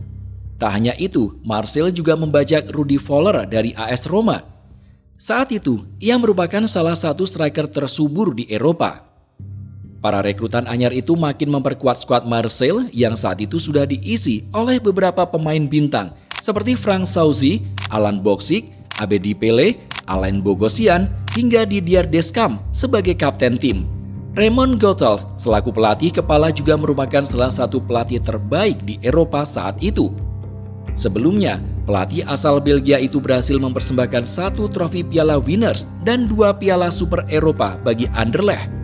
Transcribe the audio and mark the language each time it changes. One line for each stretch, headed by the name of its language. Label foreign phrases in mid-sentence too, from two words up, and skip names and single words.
Indonesian: Tak hanya itu, Marseille juga membajak Rudi Voller dari AS Roma. Saat itu, ia merupakan salah satu striker tersubur di Eropa. Para rekrutan anyar itu makin memperkuat skuad Marseille yang saat itu sudah diisi oleh beberapa pemain bintang seperti Franck Sauzy, Alan Boksic, Abedi Pele, Alain Bogosian, hingga Didier Deschamps sebagai kapten tim. Raymond Goethals selaku pelatih kepala juga merupakan salah satu pelatih terbaik di Eropa saat itu. Sebelumnya, pelatih asal Belgia itu berhasil mempersembahkan 1 trofi Piala Winners dan 2 Piala Super Eropa bagi Anderlecht.